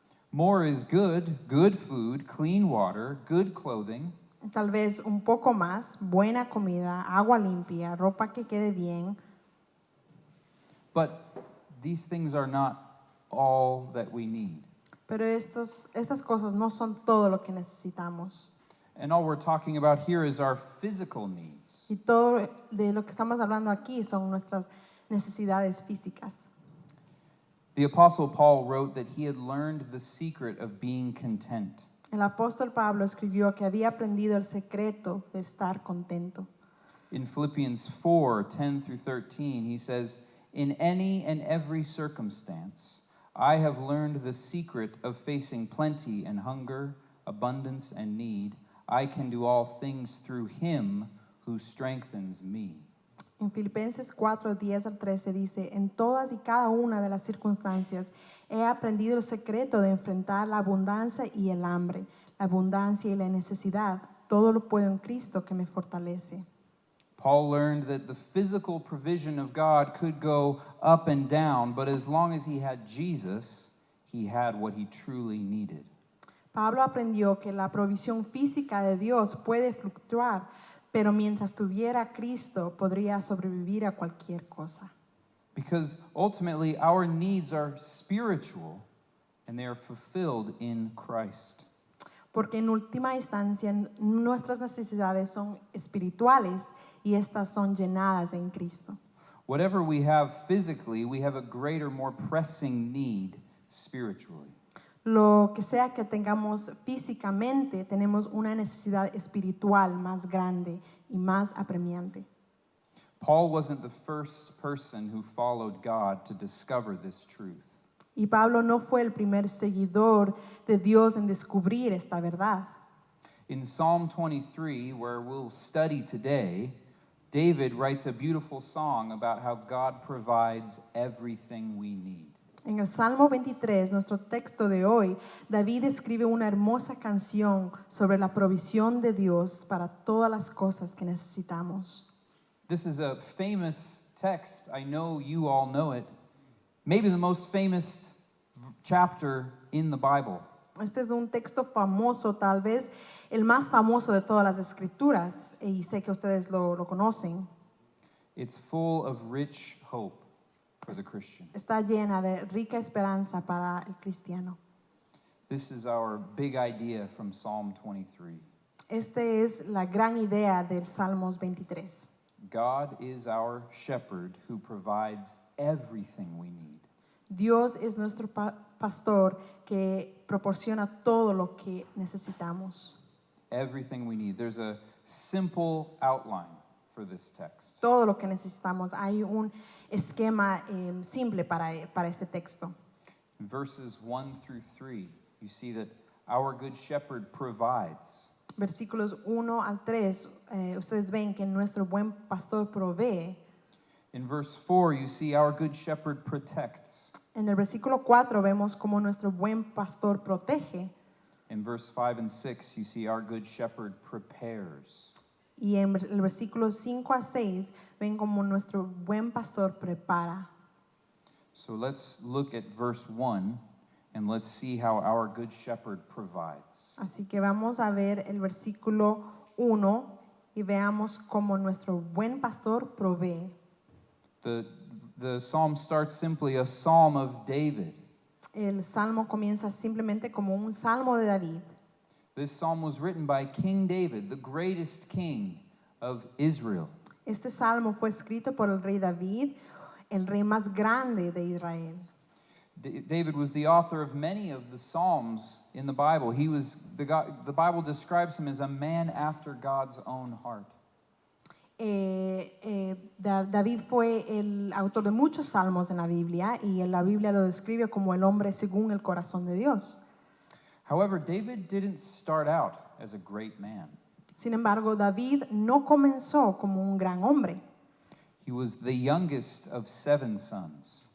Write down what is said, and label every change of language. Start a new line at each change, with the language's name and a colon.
English: More is good food, clean water, good clothing.
Spanish: Tal vez un poco más: buena comida, agua limpia, ropa que quede bien.
English: But these things are not all that we need.
Spanish: Pero estas cosas no son todo lo que necesitamos.
English: And all we're talking about here is our physical needs.
Spanish: Y todo de lo que estamos hablando aquí son nuestras necesidades físicas.
English: The Apostle Paul wrote that he had learned the secret of being content.
Spanish: El apóstol Pablo escribió que había aprendido el secreto de estar contento.
English: In Philippians 4:10 through 13, he says, "In any and every circumstance, I have learned the secret of facing plenty and hunger, abundance and need. I can do all things through him who strengthens me."
Spanish: En Filipenses 4:10 al 13 dice: en todas y cada una de las circunstancias he aprendido el secreto de enfrentar la abundancia y el hambre, la abundancia y la necesidad. Todo lo puedo en Cristo que me fortalece.
English: Paul learned that the physical provision of God could go up and down, but as long as he had Jesus, he had what he truly needed.
Spanish: Pablo aprendió que la provisión física de Dios puede fluctuar, pero mientras tuviera a Cristo podría sobrevivir a cualquier cosa.
English: Because ultimately our needs are spiritual and they are fulfilled in Christ.
Spanish: Porque en última instancia nuestras necesidades son espirituales y estas son llenadas en Cristo.
English: Whatever we have physically, we have a greater, more pressing need spiritually.
Spanish: Lo que sea que tengamos físicamente, tenemos una necesidad espiritual más grande y más apremiante.
English: Paul wasn't the first person who followed God to discover this truth.
Spanish: Y Pablo no fue el primer seguidor de Dios en descubrir esta verdad.
English: In Psalm 23, where we'll study today, David writes a beautiful song about how God provides everything we need.
Spanish: En el Salmo 23, nuestro texto de hoy, David escribe una hermosa canción sobre la provisión de Dios para todas las cosas que necesitamos.
English: This is a famous text. I know you all know it. Maybe the most famous chapter in the Bible.
Spanish: Este es un texto famoso, tal vez el más famoso de todas las escrituras, y sé que ustedes lo conocen.
English: It's full of rich hope for the Christian.
Spanish: Está llena de rica esperanza para el cristiano.
English: This is our big idea from Psalm 23.
Spanish: Esta es la gran idea del Salmos 23.
English: God is our shepherd who provides everything we need.
Spanish: Dios es nuestro pastor que proporciona todo lo que necesitamos.
English: Everything we need. There's a simple outline for this text.
Spanish: Todo lo que necesitamos. Hay un esquema simple para este texto.
English: In verses 1 through 3, you see that our good shepherd provides.
Spanish: Versículos 1 al 3, ustedes ven que nuestro buen pastor provee.
English: In verse 4, you see our good shepherd protects.
Spanish: En el versículo 4 vemos cómo nuestro buen pastor protege.
English: In verse 5 and 6, you see our good shepherd prepares.
Spanish: Y en el versículo 5 a 6 ven cómo nuestro buen pastor prepara.
English: So let's look at verse 1 and let's see how our good shepherd provides.
Spanish: Así que vamos a ver el versículo 1 y veamos cómo nuestro buen pastor provee.
English: The psalm starts simply a psalm of David.
Spanish: El salmo comienza simplemente como un salmo de David.
English: This psalm was written by King David, the greatest king of Israel.
Spanish: Este salmo fue escrito por el rey David, el rey más grande de Israel.
English: David was the author of many of the psalms in the Bible. The Bible describes him as a man after God's own heart.
Spanish: David fue el autor de muchos salmos en la Biblia y en la Biblia lo describe como el hombre según el corazón de Dios.
English: However, David didn't start out as a great man.
Spanish: Sin embargo, David no comenzó como un gran hombre.
English: He was the youngest of 7 sons.